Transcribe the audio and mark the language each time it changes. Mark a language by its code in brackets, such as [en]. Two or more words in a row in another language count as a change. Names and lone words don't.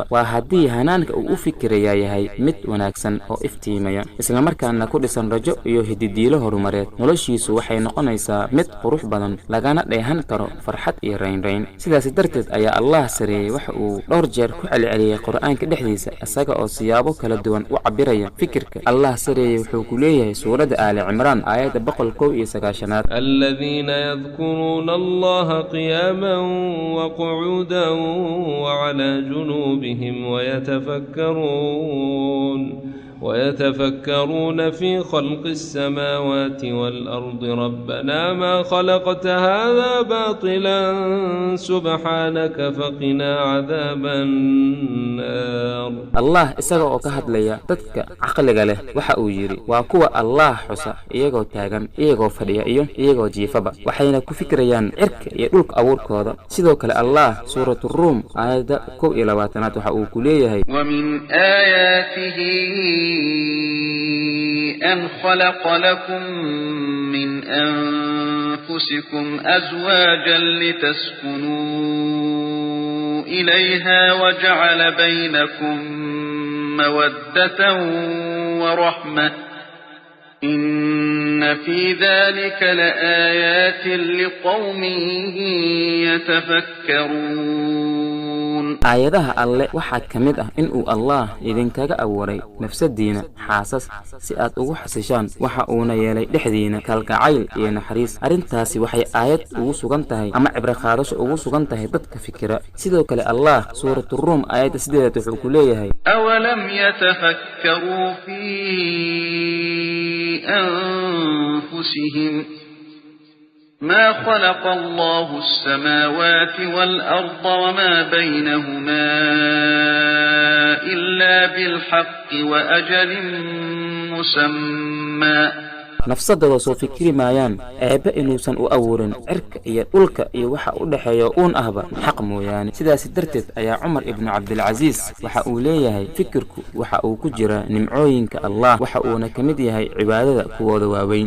[so] waa haddii hanaanka uu u fikiraya yahay mid wanaagsan oo iftiimaya, isla markaana ku dhisan rajo iyo hididiilo horumareed, noloshiisu waxay noqonaysaa mid qurux badan, lagana dheehan karo farxad iyo raynrayn. sidaas darteed ayaa Allah sareeyay waxa uu dhowr jeer ku celceliyay Qur'aanka dhexdiisa isaga oo siyaabo kala duwan u cabiraya fikirka. Allah sareeyay wuxuu ku leeyahay suurada Aali Cimraan aayada 191 [ar] الذين يذكرون الله قياما وقعودا وعلى جنوبهم ويتفكرون في خلق السماوات والأرض ربنا ما خلقت هذا باطلا سبحانك فقنا عذاب النار. [so] الله isagoo oo ka hadlaya dadka aqliga leh waxa uu yiri waa kuwa Allah xusa iyagoo taagan, iyagoo fadhiya iyo iyagoo jiifaba, waxayna ku fikirayaan cirka iyo dhulka abuurkooda. sidoo kale Allah suuratul Rum aayada 21 waxa uu ku leeyahay [ar] ومن آياته أن خلق لكم من أنفسكم أزواجا لتسكنوا إليها وجعل بينكم مودة ورحمة إن في ذلك لآيات لقوم يتفكرون. [so] aayadaha alle waxa kamid ah in uu Allah idinkaga abuuray nafsadiina xaasas si aad ugu xasishaan, waxa uuna yeelay dhexdiina kalgacayl iyo naxariis. arintaasi waxay aayad ugu sugan tahay ama cibra qaadasho ugu sugan tahay dadka fikira. sidoo kale Allah suuratul Rum aayada 8 wuxuu ku leeyahay [ar] أولم يتفكروا في أنفسهم ما خلق الله السماوات والأرض وما بينهما إلا بالحق وأجل مسمى. [so] nafsadooda soo fikiri maayaan eeba inuusan u abuurin cirka iyo dhulka iyo waxa u dhaxeeyo uun ahba xaq mooyaane. sidaas darteed ayaa Umar ibn Abdul Aziz waxa uu leeyahay fikirku waxa uu ku jira nimcooyinka Allah, waxa uuna kamid yahay cibaadada kuwooda waaweyn.